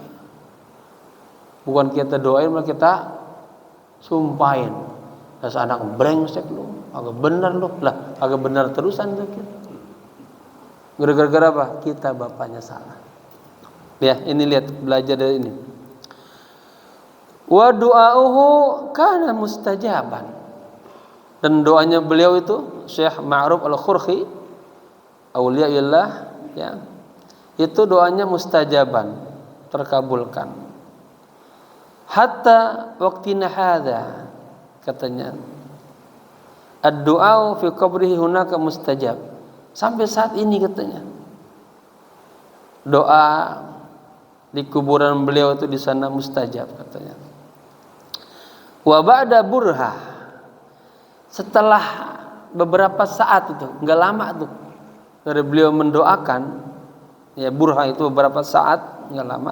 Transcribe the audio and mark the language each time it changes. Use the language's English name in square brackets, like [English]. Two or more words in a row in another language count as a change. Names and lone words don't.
[Indonesian] Bukan kita doain, malah kita sumpahin. Terus anak brengsek lu, agak benar lu, lah agak benar terusan tuh kita. Gara-gara apa? Kita bapaknya salah. Ya, ini lihat, belajar dari ini. [Arabic] وكان دعاؤه مستجابا. [Indonesian] Dan doanya beliau itu, Syekh Ma'ruf Al-Qurhi, auliaillah, ya, itu doanya mustajaban, terkabulkan. [Arabic] حتى وقتنا هذا, katanya, الدعاء في قبره هناك مستجاب. [Indonesian] Sampai saat ini, katanya, doa di kuburan beliau itu di sana mustajab katanya. [Arabic] وبعد برهة, [Indonesian] setelah beberapa saat itu, enggak lama tuh dari beliau mendoakan, ya burha itu beberapa saat, enggak lama.